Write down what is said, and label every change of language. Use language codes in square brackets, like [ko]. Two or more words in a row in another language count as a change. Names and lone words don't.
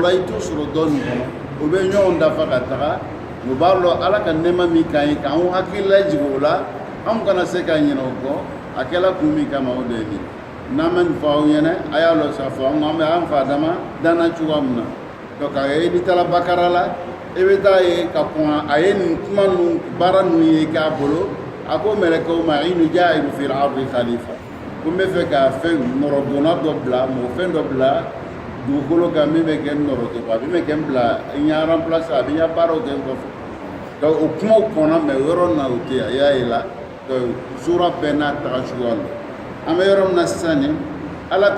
[bm] la i t'o sɔrɔ dɔ nin kɔnɔ o bɛ ɲɔgɔn dafa ka taga o b'a dɔn ala ka nɛɛma min k'an ye k'an hakili lajigin o la anw kana se ka ɲinɛ o kɔ a kɛla kun min kama o de ye nin n'an bɛ nin fɔ aw ɲɛna a y'a lɔn sa fɔ an bɛ an fa dama danna cogoya min na donc a ye n'i taara bakara la i bɛ taa ye ka kɔn a ye nin kuma ninnu baara ninnu ye k'a bolo a ko mɛlɛkɛw ma [ar] إني جاعل في الأرض خليفة [bm] ko n bɛ fɛ ka fɛn nɔrɔdonna dɔ bila mɔgɔfɛn dɔ bila dugukolo kan min bɛ kɛ n nɔrɔtɔ a min bɛ kɛ n bila n y'a remplacer a bɛ n ka baaraw kɛ n kɔfɛ donc o kumaw kɔnɔ mais yɔrɔ na o tɛ a y'a ye la donc sura bɛɛ n'a taga cogoya don an bɛ yɔrɔ min na sisan nin ala